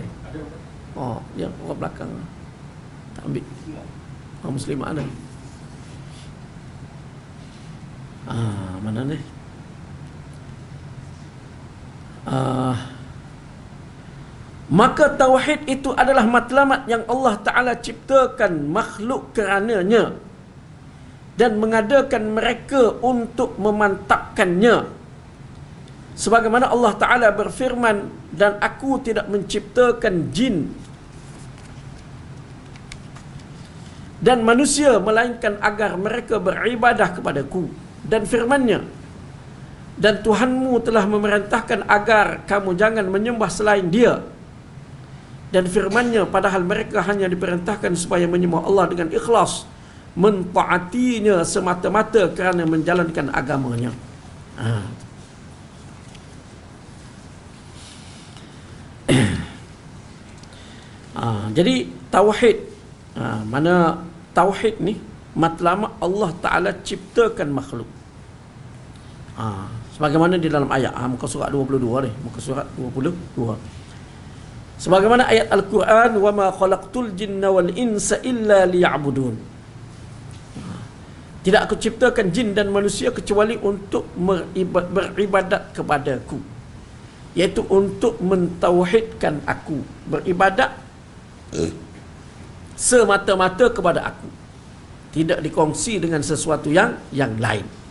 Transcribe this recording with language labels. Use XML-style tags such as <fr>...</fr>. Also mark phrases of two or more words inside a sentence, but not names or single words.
<ms>Yang orang belakang. Tak ambil. Muslim ada. Mana ni? Maka tauhid itu adalah matlamat yang Allah Ta'ala ciptakan makhluk kerananya dan mengadakan mereka untuk memantapkannya. Sebagaimana Allah Ta'ala berfirman, dan aku tidak menciptakan jin dan manusia melainkan agar mereka beribadah kepadaku. Dan firman-Nya, dan Tuhanmu telah memerintahkan agar kamu jangan menyembah selain Dia. Dan firman-Nya, padahal mereka hanya diperintahkan supaya menyembah Allah dengan ikhlas, mentaatinya semata-mata kerana menjalankan agamanya. Jadi tauhid, mana tauhid ni matlamat Allah Ta'ala ciptakan makhluk. Sebagaimana di dalam ayat muka surat 22 ni, muka surat 22. Sebagaimana ayat Al-Quran,</ms> <ar>وما خلقت الجن والإنس إلا ليعبدون.</ar> <ms>Tidak aku ciptakan jin dan manusia kecuali untuk beribadat kepadaku, iaitu untuk mentauhidkan aku, beribadat semata-mata kepada aku, tidak dikongsi dengan sesuatu yang lain.</ms>